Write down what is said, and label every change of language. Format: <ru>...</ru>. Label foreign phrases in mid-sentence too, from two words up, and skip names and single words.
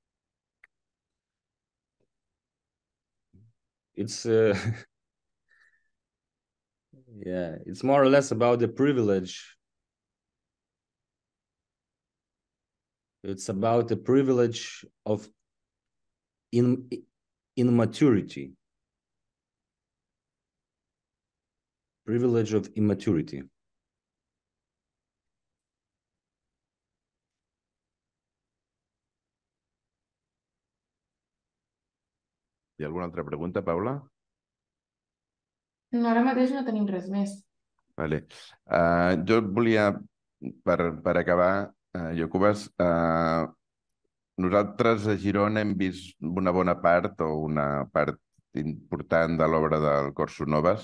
<en>It's yeah, it's more or less about the privilege. It's about the privilege of immaturity. Privilege of immaturity.</en> <ca>Hi ha alguna altra pregunta, Paula? No, ara mateix no tenim res més. Vale. Jo volia, per acabar, Jokūbas, nosaltres a Girona hem vist una bona part o una part important de l'obra del Corso Noves.</ca>